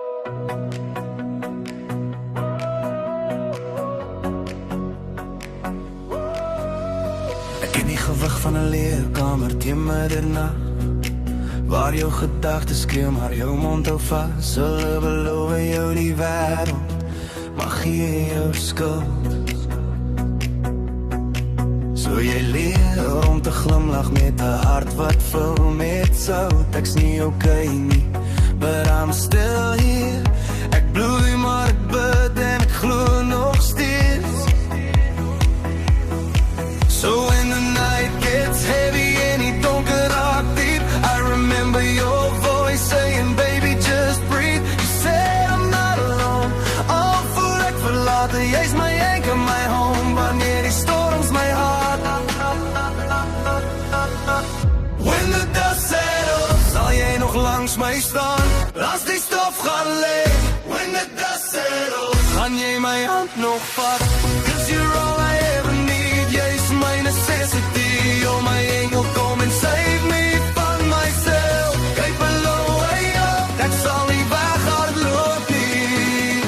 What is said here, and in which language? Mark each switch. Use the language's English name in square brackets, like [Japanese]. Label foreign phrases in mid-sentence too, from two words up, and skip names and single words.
[Afrikaans] Ek ken die gewig van 'n leerkamer teen middernag, waar jou gedagtes skreeu maar jou mond hou vas. Hulle beloof jou die wêreld, maar gee jou skuld. So jy leer om te glimlag met 'n hart wat vul met sout. Ek's nie okay nie, [English] but I'm still here. [Afrikaans] Ek bloei maar ek bid en ek glo nog steeds. [English] So when the night gets heavy and [Afrikaans] die donker raak diep, [English] I remember your voice saying, baby, just breathe. You said I'm not alone, [Afrikaans] al voel ek verlaten. Jy's [English] my anchor, my home, [Afrikaans] wanneer die storms my hart. [English] When the dust settles, [Afrikaans] sal jy nog langs my staan, as die stof gaan lê. [English] When the dust settles, [Afrikaans] gaan jy my hand nog vat, [English] 'cause you're all I ever need. Jy's my necessity, you're my angel, kom and save me [Afrikaans] van myself. Kyk below way up, ek sal nie weghardloop nie.